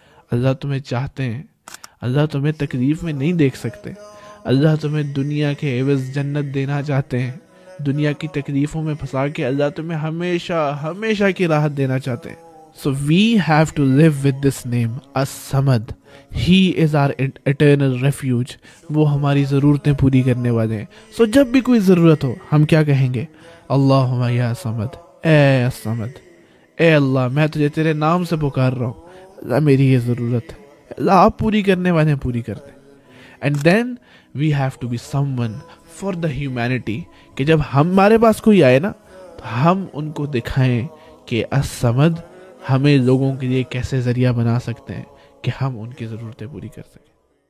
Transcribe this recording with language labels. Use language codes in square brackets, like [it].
[ur] اللہ تمہیں چاہتے ہیں، اللہ تمہیں تکلیف میں نہیں دیکھ سکتے، اللہ تمہیں دنیا کے عوض جنت دینا چاہتے ہیں، دنیا کی تکلیفوں میں پھنسا کے اللہ تمہیں ہمیشہ کی راحت دینا چاہتے ہیں۔ [en] So we have to live with this name as-Samad. He is our eternal refuge. [ur] وہ ہماری ضرورتیں پوری کرنے والے ہیں۔ So جب بھی کوئی ضرورت ہو ہم کیا کہیں گے؟ اللہم یا سمد، اے الصمد، اے اللہ میں تجھے تیرے نام سے پکار رہا ہوں، اللہ میری یہ ضرورت ہے، اللہ آپ پوری کرنے والے ہیں، پوری کر دیں۔ [en] And then we have to be someone for the humanity [ur] کہ جب ہمارے پاس کوئی آئے نا تو ہم ان کو دکھائیں کہ الصمد ہمیں لوگوں کے لیے کیسے ذریعہ بنا سکتے ہیں کہ ہم ان کی ضرورتیں پوری کر سکیں۔